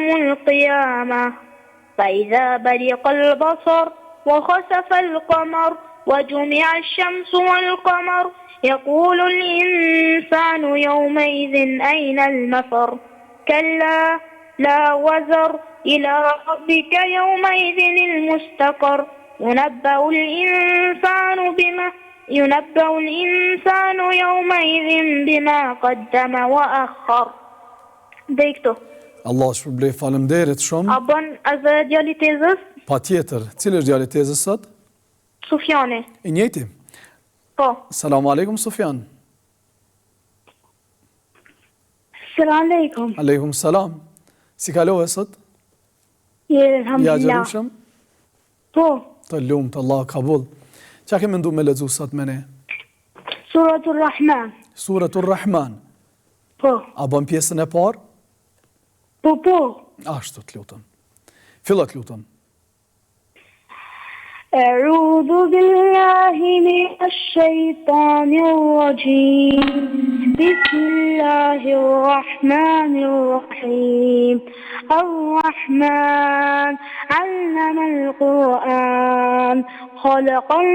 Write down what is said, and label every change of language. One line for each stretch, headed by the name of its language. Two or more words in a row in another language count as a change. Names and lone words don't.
Arabic: القيامة فإذا برق البصر وخسف القمر وجمع الشمس والقمر يقول الإنسان يومئذ أين المفر كلا لا وزر إلى ربك يومئذ المستقر ينبأ الإنسان يومئذ بما قدم وأخر.
Albanian: Dhe këto. Allah shpërblej, faleminderit shumë. A bën edhe djali tezës? Patjetër. Cili është djali tezës sot? Sufjani. I njëjti. Po.
Arabic: السلام عليكم Sufjan. السلام عليكم. عليكم السلام.
Albanian: Si kalove sot? Alhamdulillah. Ja gjerushëm? Po. Të lumt, Allah kabul. Qa ke mendu me lexu sot me ne? Suratul Rahman. Suratul Rahman. Po. A bën pjesën e parë? Po, po. Ashtu të lutem. Fillo të lutem.
Arabic: أعوذ بالله من الشيطان الرجيم بسم الله الرحمن الرحيم الرحمن علم القرآن خلق